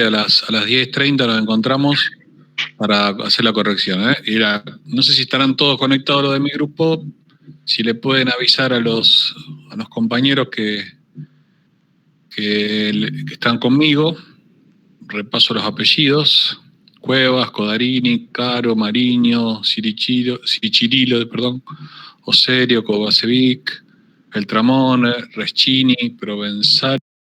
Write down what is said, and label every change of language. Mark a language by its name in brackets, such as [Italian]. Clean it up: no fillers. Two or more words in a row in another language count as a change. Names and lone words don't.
[Spanish] A las 10:30 nos encontramos para hacer la corrección, ¿eh? Y no sé si estarán todos conectados los de mi grupo, si le pueden avisar a los compañeros que están conmigo. Repaso los apellidos: Cuevas, Codarini, Caro, Mariño, Sicirilo, Oserio, Kovacevic, Beltramone, Reschini, Provenzal.